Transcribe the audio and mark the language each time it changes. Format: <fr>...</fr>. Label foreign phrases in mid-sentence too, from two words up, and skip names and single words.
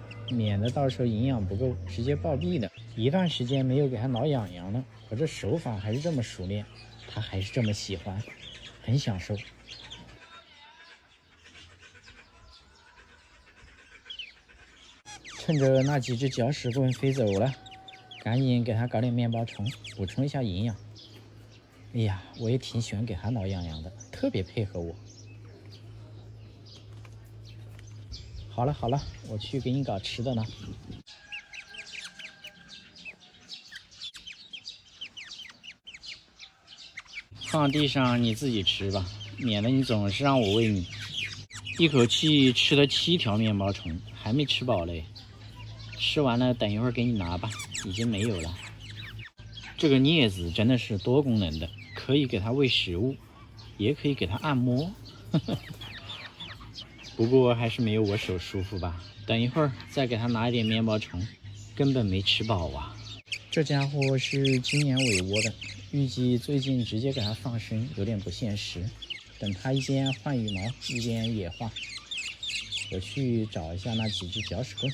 <zh>免得到時候營養不夠直接暴斃的。一段時間沒有給它撓癢癢了，我這手法還是這麼熟練，它還是這麼喜歡，很享受。趁着那幾隻攪屎棍飛走了，趕緊給它搞點麵包蟲，補充一下營養。哎呀，我也挺喜歡給它撓癢癢的，特別配合我。好了，我去給你搞吃的呢。放地上你自己吃吧，免得你總是讓我餵你。一口氣吃了7條麵包蟲，還沒吃飽嘞。吃完了等一會兒給你拿吧，已經沒有了。這個鑷子真的是多功能的，可以給它餵食物，也可以給它按摩。不過還是沒有我手舒服吧。等一會兒再給他拿一點麵包蟲，根本沒吃飽啊。這家伙是今年尾窩的，預計最近直接給他放生有點不現實。等他一邊換羽毛一邊野化，我去找一下那幾隻攪屎棍。</zh>